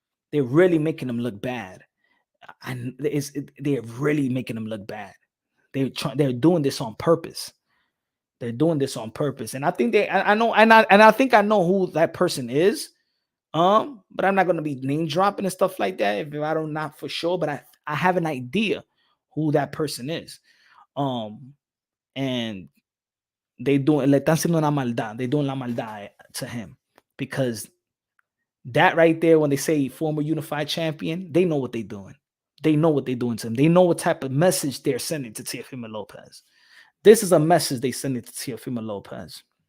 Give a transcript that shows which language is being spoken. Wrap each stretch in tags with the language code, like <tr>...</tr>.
<en>They're really making them look bad. And they're really making them look bad. They're doing this on purpose. They're doing this on purpose, and I think I know, and I think I know who that person is. But I'm not gonna be name dropping and stuff like that if I don't not for sure. But I have an idea who that person is. And they doing</en> <es>le están haciendo una maldad.</es> <en>They doing</en> <es>la maldad</es> <en>to him because that right there, when they say former unified champion, they know what they're doing. They know what they're doing to him. They know what type of message they're sending to Teofimo Lopez. This is a message they send it to Teofimo Lopez.</en>